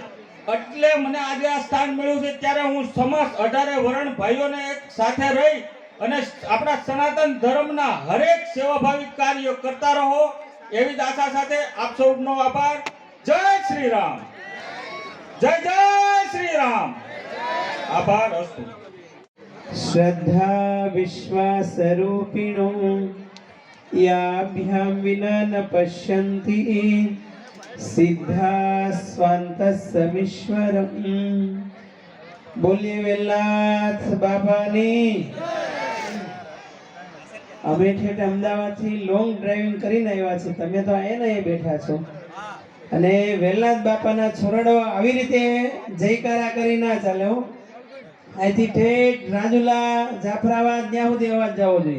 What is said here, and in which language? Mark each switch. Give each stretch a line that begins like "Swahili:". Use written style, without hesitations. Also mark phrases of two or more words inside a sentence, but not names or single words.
Gujarati: એટલે મને આજે આ સ્થાન મળ્યું છે ત્યારે હું સમસ્ત 18 વર્ણ ભાઈઓને એક સાથે રહી અને આપણા સનાતન ધર્મના હરેક સેવાભાવી કાર્યો કરતા રહો એવી જ આશા સાથે આપ સૌનો આભાર. જય શ્રી રામ, જય જય શ્રી રામ. આભાર અસ્તુ.
Sanskrit: श्रद्धा विश्वास रूपिणो याभ्याम विना न पश्यन्ति सिद्धा स्वांत समीश्वरम.
Hindi: बोलिए वेलनाथ बाबानी.
Gujarati: અમે ઠેઠ અમદાવાદથી
English: long driving
Gujarati: કરીને આવ્યા છે. તમે તો અહીંયા બેઠા છો અને વેલનાથ બાપાના છોરડો આવી રીતે જયકારા કરી ના ચાલે હો. અહીંથી ઠેઠ રાજુલા જાફરાબાદ ત્યાં સુધી અવાજ જવો જોઈએ.